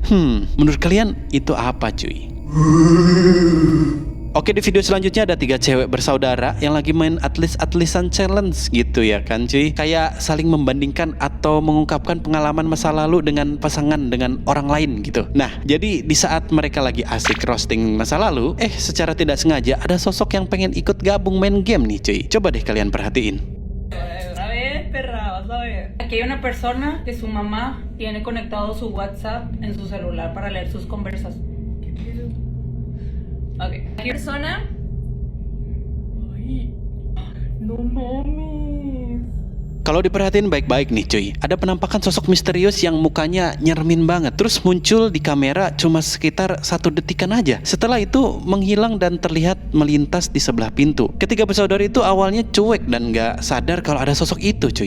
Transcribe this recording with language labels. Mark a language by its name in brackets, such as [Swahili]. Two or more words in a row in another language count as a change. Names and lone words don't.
[Indonesian] Menurut kalian itu apa cuy? Oke, di video selanjutnya ada 3 cewek bersaudara yang lagi main atlis-atlisan challenge gitu ya kan cuy. Kayak saling membandingkan atau mengungkapkan pengalaman masa lalu dengan pasangan dengan orang lain gitu. Nah, jadi di saat mereka lagi asik roasting masa lalu, secara tidak sengaja ada sosok yang pengen ikut gabung main game nih cuy. Coba deh kalian perhatiin. [Spanish] A ver, perra, vas a ver. Aquí hay una persona que su mamá tiene conectado su WhatsApp en su celular para leer sus conversas. ¿Qué pedo? Okay. Aquí hay persona. Ay, no mames. [Indonesian] Kalau diperhatiin baik-baik nih cuy, ada penampakan sosok misterius yang mukanya nyermin banget. Terus muncul di kamera cuma sekitar 1 detikan aja. Setelah itu menghilang dan terlihat melintas di sebelah pintu. Ketiga bersaudara itu awalnya cuek dan gak sadar kalau ada sosok itu cuy.